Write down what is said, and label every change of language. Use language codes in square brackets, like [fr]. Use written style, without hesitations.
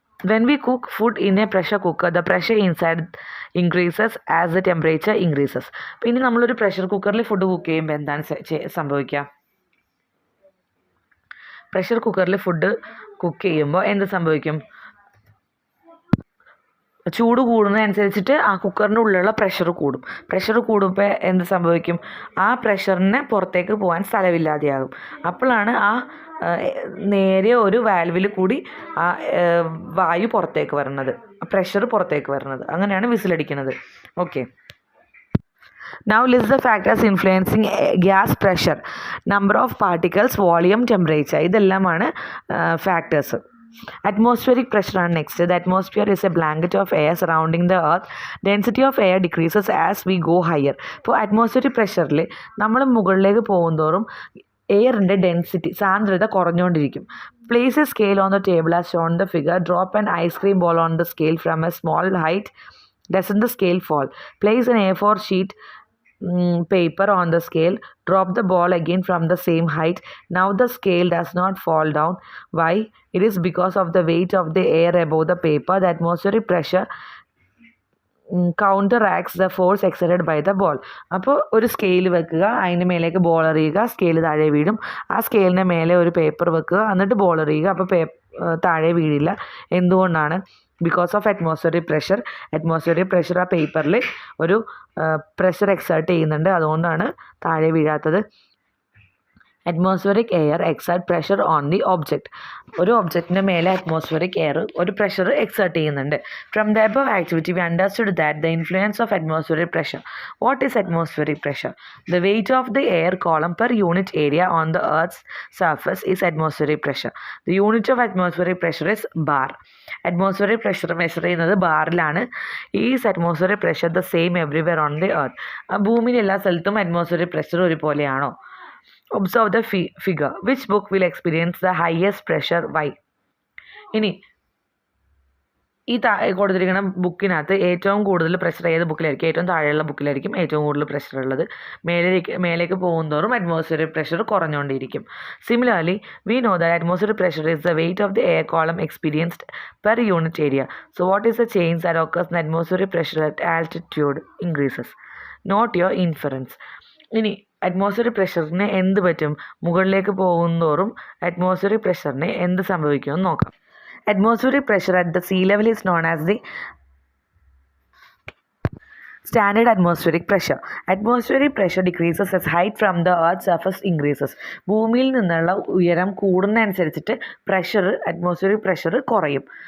[en] When we cook food in a pressure cooker, the pressure inside increases as the temperature increases. [ml] അപ്പോൾ ഇനി നമ്മളൊരു pressure കുക്കറിൽ food cook ചെയ്യുമ്പോൾ എന്താണ് സംഭവിക്കുക? പ്രഷർ കുക്കറിൽ ഫുഡ് കുക്ക് ചെയ്യുമ്പോൾ എന്ത് സംഭവിക്കും? ചൂട് കൂടുന്നതനുസരിച്ചിട്ട് ആ കുക്കറിൻ്റെ ഉള്ളിലുള്ള പ്രഷർ കൂടും. പ്രഷർ കൂടുമ്പോൾ എന്ത് സംഭവിക്കും? ആ പ്രഷറിന് പുറത്തേക്ക് പോകാൻ സ്ഥലമില്ലാതെയാകും. അപ്പോഴാണ് ആ നേരെ ഒരു വാൽവിൽ കൂടി ആ വായു പുറത്തേക്ക് വരുന്നത്, പ്രഷർ പുറത്തേക്ക് വരുന്നത്. അങ്ങനെയാണ് വിസിലടിക്കുന്നത്. [en] Okay, now list the factors influencing gas pressure, number of particles, volume, temperature. [ml] ഇതെല്ലാമാണ് ഫാക്ടേഴ്സ്. Atmospheric pressure ആണ് next. [en] The atmosphere is a blanket of air surrounding the earth. Density of air decreases as we go higher. [ml] ഇപ്പോൾ atmospheric പ്രഷറിൽ നമ്മൾ മുകളിലേക്ക് പോകുന്തോറും എയറിൻ്റെ density, സാന്ദ്രത കുറഞ്ഞുകൊണ്ടിരിക്കും. [en] Place a scale on the table as shown in the figure. Drop an ice cream ball on the scale from a small height. Doesn't the scale fall? Place an A4 sheet paper on the scale. Drop the ball again from the same height. Now the scale does not fall down. Why? It is because of the weight of the air above the paper. The atmospheric pressure counteracts the force exerted by the ball. [ml] അപ്പോൾ ഒരു scale വെക്കുക, അതിൻ്റെ മേലേക്ക് ball എറിയുക, scale താഴെ വീഴും. ആ സ്കെയിലിൻ്റെ മേലെ ഒരു പേപ്പർ വെക്കുക, എന്നിട്ട് ബോൾ എറിയുക, അപ്പോൾ താഴെ വീഴില്ല. എന്തുകൊണ്ടാണ്? [en] Because of atmospheric pressure. [ml] Atmospheric pressure ആ പേപ്പറിൽ ഒരു പ്രഷർ എക്സേർട്ട് ചെയ്യുന്നുണ്ട്, അതുകൊണ്ടാണ് താഴെ വീഴാത്തത്. [en] Atmospheric air exert pressure on the object. [ml] ഒരു ഒബ്ജക്റ്റിൻ്റെ മേലെ അറ്റ്മോസ്ഫിയറിക് എയർ ഒരു പ്രഷർ എക്സേർട്ട് ചെയ്യുന്നുണ്ട്. [en] From the above activity we understood that the influence of atmospheric pressure. What is atmospheric pressure? The weight of the air column per unit area on the earth's surface is atmospheric pressure. The unit of atmospheric pressure is bar. [ml] Atmospheric pressure measure ചെയ്യുന്നത് ബാറിലാണ്. [en] Is atmospheric pressure the same everywhere on the earth. [ml] ഭൂമിയിൽ എല്ലാ സ്ഥലത്തും atmospheric pressure ഒരുപോലെയാണോ? [en] Observe the figure. Which book will experience the highest pressure? Why? [ml] ഇനി ഈ കൊടുത്തിരിക്കുന്ന ബുക്കിനകത്ത് ഏറ്റവും കൂടുതൽ pressure ഏത് ബുക്കിലായിരിക്കും? ഏറ്റവും താഴെയുള്ള ബുക്കിലായിരിക്കും ഏറ്റവും കൂടുതൽ പ്രഷർ ഉള്ളത്. മേലേക്ക് പോകുന്തോറും atmospheric pressure കുറഞ്ഞുകൊണ്ടിരിക്കും. [en] Similarly we know that atmospheric pressure is the weight of the air column experienced per unit area. So what is the change that occurs in atmospheric pressure at altitude increases? Note your inference. [ml] ഇനി atmospheric പ്രഷറിന് എന്ത് പറ്റും? മുകളിലേക്ക് പോകുന്തോറും atmospheric പ്രഷറിന് എന്ത് സംഭവിക്കുമെന്ന് നോക്കാം. [en] Atmospheric pressure at the sea level is known as the standard atmospheric pressure. Atmospheric pressure decreases as height from the earth's surface increases. [ml] ഭൂമിയിൽ നിന്നുള്ള ഉയരം കൂടുന്നതനുസരിച്ചിട്ട് അറ്റ്മോസ്ഫിയറിക് പ്രഷർ കുറയും.